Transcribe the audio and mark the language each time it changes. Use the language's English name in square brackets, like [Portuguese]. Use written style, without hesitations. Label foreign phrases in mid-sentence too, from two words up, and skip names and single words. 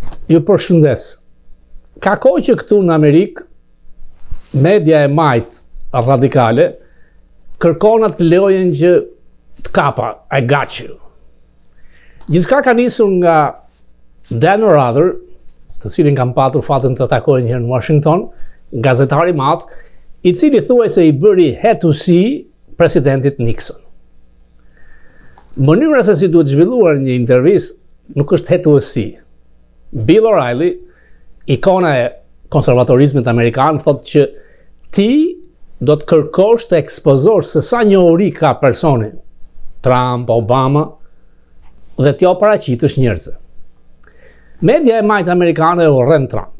[Albanian] Ju përshëndes. Ka kohë që këtu në Amerikë, media e majtë radikale kërkon atë lojën që të kapa, [English] I got you. [Albanian] Gjithçka ka nisur nga Dan Rather, të cilin kam patur fatën të takoj njëherë në Washington, gazetari i madh, i cili thuaj se i bëri [English] head to see [Albanian] presidentit Nixon. Mënyra se si duhet zhvilluar një intervistë nuk është [English] head to see. [Albanian] Bill O'Reilly, ikona e konservatorizmit amerikan, thotë që ti do të kërkosh të ekspozosh se sa njohuri ka personi, Trump, Obama, dhe t'jo paraqitësh njerëzve. Media e majtë amerikane e urren Trump.